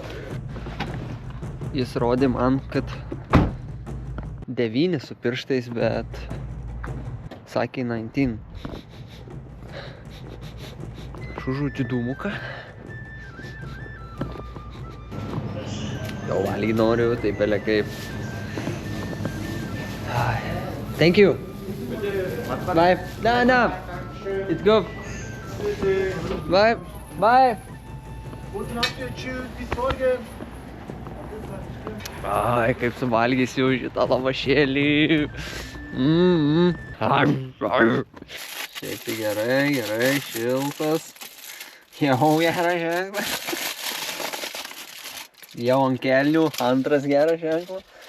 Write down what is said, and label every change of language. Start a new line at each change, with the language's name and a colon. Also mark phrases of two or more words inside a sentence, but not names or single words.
Lithuanian: Jis rodė man, kad 9 su pirštais, bet sakė 19. Aš užučiu dūmuką. Jau valgy noriu, taip elė kaip.
English: Thank you. Bye. No. It's good. Bye. Bye.
German: Guten Appetit, tschüss, bis morgen.
Lithuanian: Ai, kaip suvalgysiu šitą lavašėlį. Šiaip tai gerai, šiltas. Jau geras ženklas. Jau ant kelių, antras geras ženklas.